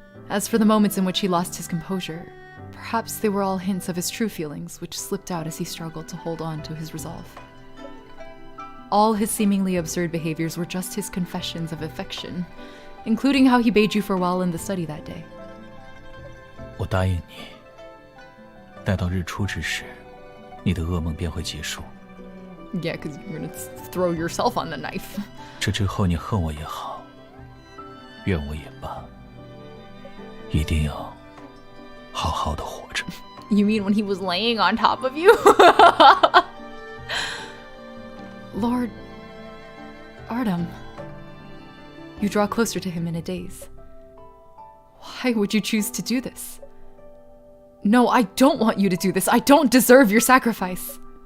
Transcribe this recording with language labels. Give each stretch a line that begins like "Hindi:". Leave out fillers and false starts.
English: As for the moments in which he lost his composure, perhaps they were all hints of his true feelings, which slipped out as he struggled to hold on to his resolve. All his seemingly absurd behaviors were just his confessions of affection, including how he bade you farewell in the study that day.
Chinese: 我答应你，待到日出之时，你的噩梦便会结束。
English: Yeah, because you're gonna throw yourself on the knife.
Chinese: 这之后你恨我也好，怨我也罢，一定要好好的活着。
English: You mean when he was laying on top of you? Lord Artem. You draw closer to him in a daze. Why would you choose to do this? No, I don't want you to do this. I don't deserve your sacrifice.